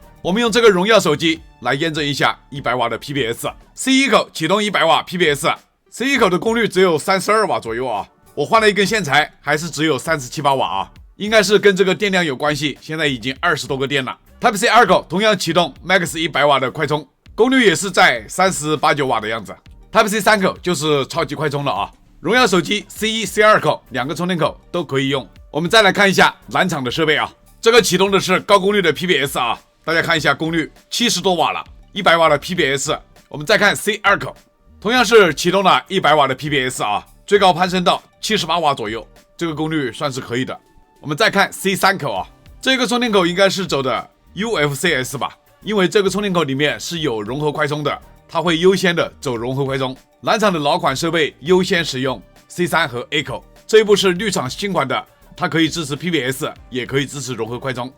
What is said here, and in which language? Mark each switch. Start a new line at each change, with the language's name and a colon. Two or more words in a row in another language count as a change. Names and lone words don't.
Chinese: 我們用這個榮耀手機來驗證一下100瓦的 PPS。C1 口啟動100瓦 PPS，C1 口的功率只有32瓦左右啊。我換了一根線材，還是只有37、8瓦啊，應該是跟這個電量有關係。現在已經20多個電了。Type-C 2口同樣啟動 Max 100 瓦的快充，功率也是在38、9瓦的樣子。Type-C 3口就是超級快充了啊。榮耀手機 C1、C2 口兩個充電口都可以用。我們再來看一下藍廠的設備啊，這個啟動的是高功率的 PPS 啊，大家看一下功率70多瓦了，100瓦的 PPS。我們再看 C2 口，同樣是啟動了100瓦的 PPS 啊。最高攀升到78瓦左右，這個功率算是可以的。我們再看 C3 口啊，這個充電口應該是走的 UFCS 吧，因為這個充電口裡面是有融合快充的，它會優先的走融合快充。藍廠的老款設備優先使用 C3 和 A 口，這一步是綠廠新款的，它可以支持 PPS， 也可以支持融合快充。